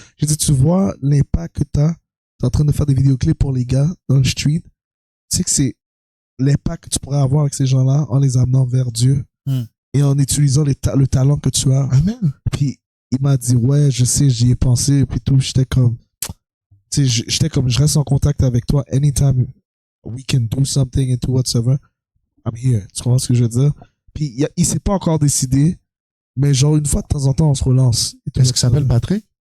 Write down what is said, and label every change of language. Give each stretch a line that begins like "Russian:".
French: J'ai dit, tu vois l'impact que t'es en train de faire des vidéoclips pour les gars dans le street. Tu sais que c'est l'impact que tu pourrais avoir avec ces gens-là en les amenant vers Dieu et en utilisant le talent que tu as. Amen. Puis il m'a dit, ouais, je sais, j'y ai pensé, puis tout. J'étais comme, je reste en contact avec toi.
English: Anytime we can do something and do whatsoever, I'm here.
French: Tu comprends ce que je veux dire? Puis il s'est pas encore décidé, mais genre une fois de temps en temps, on se relance. Est-ce qu'il s'appelle Patrick?